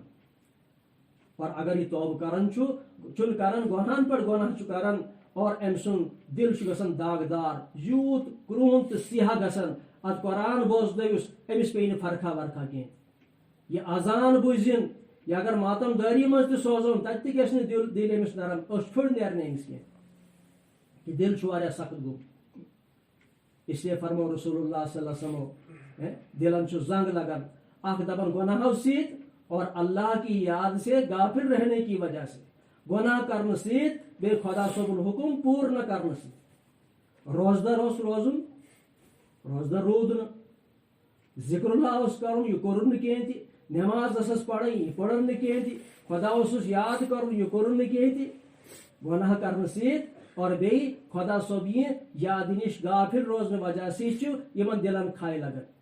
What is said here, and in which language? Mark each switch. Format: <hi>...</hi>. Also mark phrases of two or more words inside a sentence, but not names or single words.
<ks>اور اگر یہِ توبہٕ کران چھُنہٕ کران, گۄنہن پٮ۪ٹھ گۄناہ چھُ کران, اور أمۍ سُنٛد دِل چھُ گژھان داغدار یوٗت کرٛہُن تہٕ سیاہ گژھان اَتھ قرآن بوزنٲوِس أمِس پیٚیہِ نہٕ فرقا ورقا کینٛہہ یہِ اذان بوٗزِن یا اگر ماتم دٲری منٛز تہِ سوزون تَتہِ تہِ گژھِ نہٕ دِل أمِس نرم أچھ پھٔڑ نیرِ نہٕ أمِس کینٛہہ یہِ دِل چھُ واریاہ سخت گوٚمُت اسلیے فرمو رسول اللہ صلی اللہ علیہ وسلم دلن چھُ زنگ لگان اکھ دپان گۄناہو سۭتۍ</ks> <ur>اور اللہ کی یاد سے غافل رہنے کی وجہ سے</ur> <ks>گۄناہ کرنہٕ سۭتۍ بیٚیہِ خۄدا صٲبُن حُکُم پوٗرٕ نہٕ کرنہٕ سۭتۍ روزدر اوس روزُن روزدر روٗد نہٕ ذکر اللہ اوس کرُن یہِ کوٚرُن نہٕ کینٛہہ تہِ نٮ۪ماز ٲسٕس پرٕنۍ یہِ پٔرٕن نہٕ کینٛہہ تہِ خۄدا اوسُس یاد کرُن یہِ کوٚرُن نہٕ کینٛہہ تہِ گۄناہ کرنہٕ سۭتۍ اور بیٚیہِ خۄدا صٲب یہِ یادِ نِش غافل روزنہٕ وجہ سۭتۍ چھُ یِمن دِلن کھاے لگان</ks>